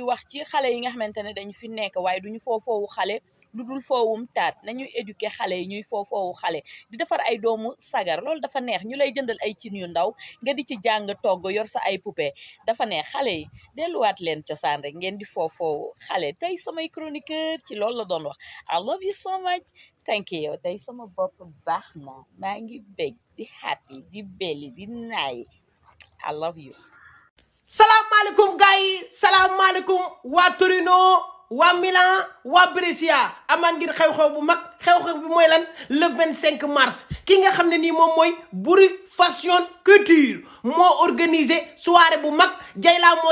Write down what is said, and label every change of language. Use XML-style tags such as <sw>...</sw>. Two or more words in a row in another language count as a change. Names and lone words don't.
<wo>wax ci xale yi nga xamante ne dañu fi nekk waaye duñu foofu xale lu dul foowum taat nañuy éduquer xale yi ñuy foofu xale di defar ay doomu sagar loolu dafa neex ñu lay jëndal ay cin yu ndaw nga di ci jàng togg yor sa ay poupée dafa neex xale yi delluwaat leen cosaan rek ngeen di foofu xale tey samay chroniqueur ci loolu la doon wax</wo> <en>I love you so much thank you</en> <wo>tey sama bopp baax na maa ngi bég di happy di belli di naay</wo> <en>I love you.</en> <wo>salaamaaleykum gars yi salaamaaleykum waa Torino waa Milan waa Brescia amaan ngir xew-xew bu mag xew-xew bi mooy lan le 25 mars ki nga xam ne nii moom mooy Buri Fashion Couture moo organisé soirée bu mag Jayla moo</wo>